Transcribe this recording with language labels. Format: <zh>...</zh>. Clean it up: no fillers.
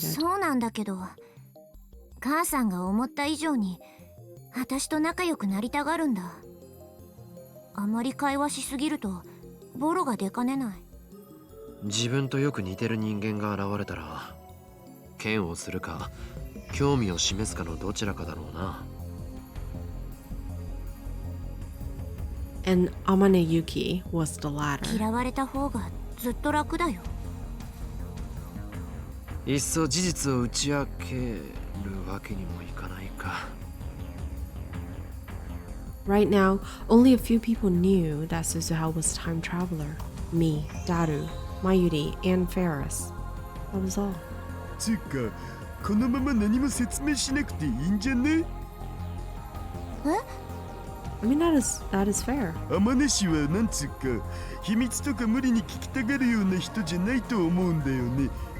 <ja>そうなんだけど、母さんが思った以上に私と仲良くなりたがるんだ。あまり会話しすぎるとボロが出かねない。自分とよく似てる人間が現れたら嫌悪するか興味を示すかのどちらかだろうな。</ja> <en>And Amane Yuki was the latter.</en> <ja>嫌われた方がずっと楽だよ。いっそ事実を打ち明けるわけにもいかないか。</ja> <en>Right now, only a few people knew that Suzuha was a time traveler. Me, Daru, Mayuri, and Ferris. That was all.</en> <ja>つうか、このまま何も説明しなくていいんじゃね？</ja> <en>I mean, that is fair.</en> <ja>天音氏はなんつうか秘密とか無理に聞きたがるような人じゃないと思うんだよね。</ja>